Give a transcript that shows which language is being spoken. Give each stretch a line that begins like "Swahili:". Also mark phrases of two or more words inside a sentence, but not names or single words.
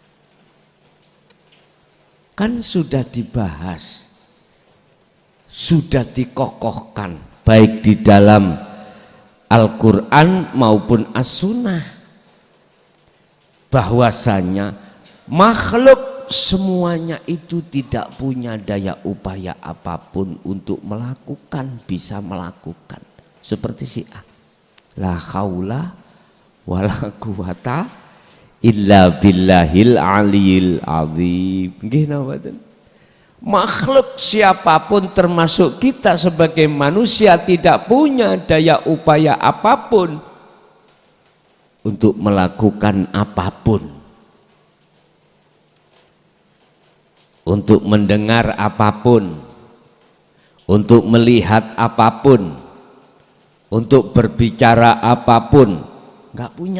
Indonesian: Kan sudah dibahas, sudah dikokohkan baik di dalam Al-Quran maupun As-Sunnah, bahwasanya makhluk semuanya itu tidak punya daya upaya apapun untuk melakukan, bisa melakukan. Seperti Syiah,
Arabic: لا حول ولا قوة إلا بالله العلي العظيم.
Javanese: Nggih napa mboten?
Indonesian: Makhluk siapapun termasuk kita sebagai manusia tidak punya daya upaya apapun untuk melakukan apapun, untuk mendengar apapun, untuk melihat apapun, untuk berbicara apapun, nggak punya.